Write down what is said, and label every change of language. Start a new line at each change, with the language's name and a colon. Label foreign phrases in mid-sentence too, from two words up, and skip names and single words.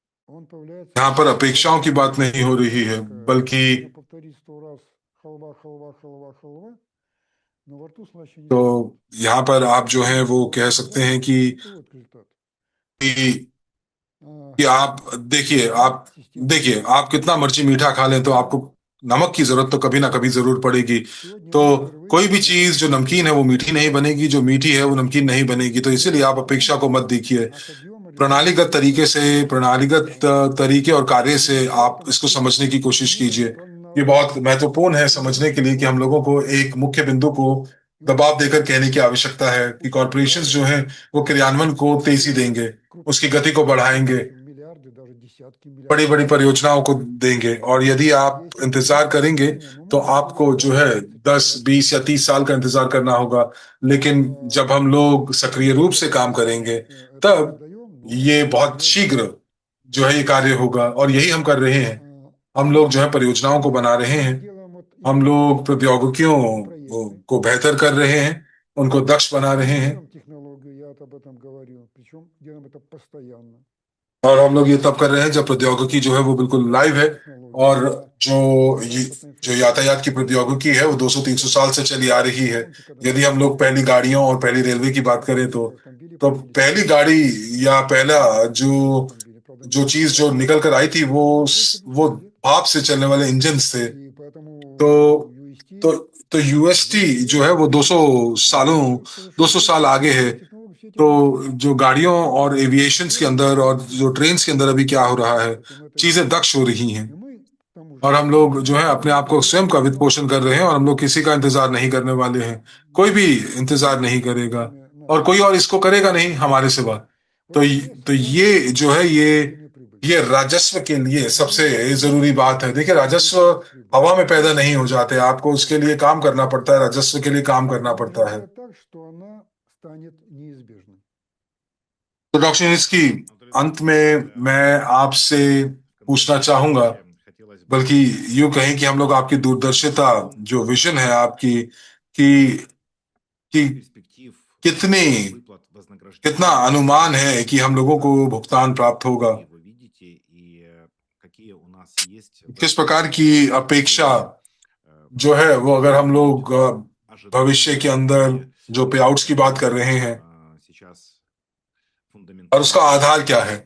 Russian: он появляется
Hindi: यहाँ पर
Russian: как
Hindi: अपेक्षाओं की बात नहीं हो रही है,
Russian: как
Hindi: बल्कि
Russian: можно повторить 100 раз халва, халва, халва, халва, но во рту слаще не
Hindi: तो
Russian: станет.
Hindi: यहाँ पर आप जो है वो कह सकते हैं कि
Russian: И вот результат.
Hindi: कि
Russian: А,
Hindi: कि आप देखिए आप
Russian: система
Hindi: देखिए आप कितना मर्ची मीठा खा लें तो आपको नमक की जरूरत तो कभी ना कभी जरूर पड़ेगी।
Russian: сегодня
Hindi: तो
Russian: мы впервые
Hindi: कोई भी
Russian: увидели
Hindi: चीज जो नमकीन है वो मीठी नहीं बनेगी, जो मीठी है वो नमकीन नहीं बनेगी। तो इसीलिए आप अपेक्षा को मत देखिए।
Russian: от объема
Hindi: प्रणालीगत
Russian: результата
Hindi: तरीके से, प्रणालीगत तरीके और कार्य
Russian: и
Hindi: से
Russian: при
Hindi: आप
Russian: этом
Hindi: इसको
Russian: все
Hindi: समझने की कोशिश
Russian: механизмы
Hindi: कीजिए।
Russian: направлены на
Hindi: ये
Russian: одно.
Hindi: बहुत महत्वपूर्ण है समझने के लिए कि हम लोगों को एक मुख्य बिंदु को
Russian: Мы
Hindi: दबाव देकर कहने की आवश्यकता है कि कॉरपोरेशंस जो हैं वो क्रियान्वयन को तेजी देंगे, उसकी
Russian: крупные
Hindi: गति को बढ़ाएंगे,
Russian: миллиарды, даже десятки
Hindi: बड़ी
Russian: миллиардов
Hindi: बड़ी परियोजनाओं को देंगे। और यदि आप
Russian: Если
Hindi: इंतजार
Russian: есть
Hindi: करेंगे
Russian: ожидания, но
Hindi: तो
Russian: мы можем
Hindi: आपको जो है
Russian: ждать 10 20-30 лет.
Hindi: 20 या 30 साल का इंतजार करना होगा। लेकिन जब हम लोग सक्रिय रूप से काम करेंगे
Russian: Это
Hindi: तब
Russian: передаем, но
Hindi: ये
Russian: это
Hindi: बहुत
Russian: реально.
Hindi: शीघ्र जो है ये कार्य होगा, और यही हम कर रहे हैं। हम लोग जो है परियोजनाओं को बना रहे
Russian: Мы
Hindi: हैं,
Russian: делаем вот
Hindi: हम
Russian: именно
Hindi: लोग प्रौद्योगिकियों
Russian: проекты,
Hindi: को बेहतर कर रहे हैं, उनको दक्ष बना रहे हैं।
Russian: берем технологию, я об этом говорю, причем делаем это постоянно.
Hindi: और हम लोग ये तब कर रहे हैं जब प्रौद्योगिकी जो है वो बिल्कुल लाइव है।
Russian: Технологии,
Hindi: और
Russian: когда
Hindi: जो
Russian: транспортная
Hindi: जो यातायात की
Russian: инфраструктура
Hindi: प्रौद्योगिकी है वो 200-300 साल से चली आ रही है।
Russian: помните, когда
Hindi: यदि हम लोग पहली गाड़ियों और पहली रेलवे की बात करें
Russian: первые автомобили
Hindi: तो
Russian: появились
Hindi: पहली
Russian: в
Hindi: गाड़ी या पहला जो
Russian: автомобили, правда,
Hindi: जो
Russian: не
Hindi: चीज जो निकल कर आई थी वो
Russian: больше 200
Hindi: वो
Russian: лет.
Hindi: भाप से चलने वाले इंजन थे।
Russian: И поэтому
Hindi: तो UST तो तो यूएसटी जो है वो 200 सालों
Russian: совершенно
Hindi: 200 साल आगे है।
Russian: технологии все эти
Hindi: तो
Russian: разработки.
Hindi: जो गाड़ियों और एविएशंस के अंदर और जो ट्रेन्स के अंदर अभी क्या हो रहा है,
Russian: Поэтому это
Hindi: चीजें दक्ष हो रही हैं।
Russian: и мы к тому же
Hindi: और हम लोग जो है अपने आप को स्वयं का वित्त
Russian: но
Hindi: पोषण कर रहे हैं, और हम लोग किसी का इंतजार नहीं करने वाले हैं। कोई भी इंतजार नहीं करेगा और कोई और इसको करेगा नहीं हमारे सिवा। तो तो ये जो है ये राजस्व के लिए सबसे जरूरी बात है। देखिए राजस्व हवा में पैदा नहीं हो जाते, आपको उसके लिए काम करना पड़ता है, राजस्व के लिए काम करना पड़ता है।
Russian: так, что она станет неизбежной.
Hindi: तो डॉक्टर इसकी अंत में मैं आपसे पूछना चाहूंगा, बल्कि यूं कहें कि हम लोग आपकी दूरदर्शिता जो विजन है आपकी कि कितनी कितना अनुमान है कि हम लोगों को भुगतान प्राप्त होगा, किस प्रकार की अपेक्षा जो है वो, अगर हम लोग भविष्य के अंदर जो पे आउट्स की बात कर रहे हैं, और उसका आधार क्या है।